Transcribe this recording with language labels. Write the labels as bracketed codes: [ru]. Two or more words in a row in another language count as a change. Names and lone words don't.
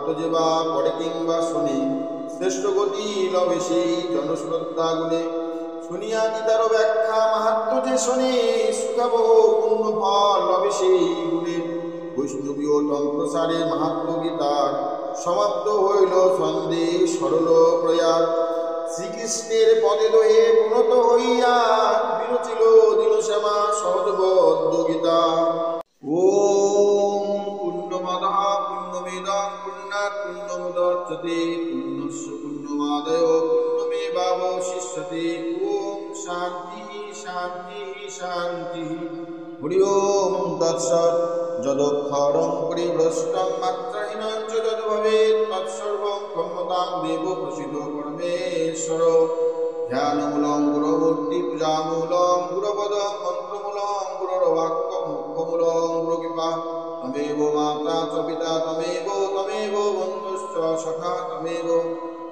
[bn] যে বা পড়ে কিংবা শুনে শ্রেষ্ঠ গতি লবে সেই জনশ্রদ্ধা গুণে শুনিয়া গীতার ব্যাখ্যা মাহাত্ম যে শোনে সুখাব পূর্ণ ফল লবে সেই গুণে বৈষ্ণবীয় তন্ত্রসারে মাহাত্ম গীতার সমাপ্ত হইল সন্দেহ সরল প্রয়াস শ্রীকৃষ্ণের পদে দয়ে পুনত হইয়া বিরচিল দীনশ্যামা সহজবদ্ধ গীতা [sa] ওম পূর্ণমদঃ পূর্ণমিদং পূর্ণাৎ পূর্ণমুদচ্যতে পূর্ণস্য পূর্ণমাদায় পূর্ণমেবাবশিষ্যতে ওম শান্তি শান্তি শান্তি হরি ওম তৎসৎ যদক্ষরং পরিভ্রষ্টং মাত্রাহীনং চ যদ্ভবেৎ তৎসর্বং ক্ষম্যতাং দেব প্রসিদ্ধ পরমেশ্বর ধ্যানমূলং গুরমূর্তি পূজামূলং গুরপদং মন্ত্রমূলং গুরোর্বাক্য মুখ্যমূলং গুরকৃপা তমেব মাতা চ পিতা তমেব বন্ধুশ্চ সখা তমেব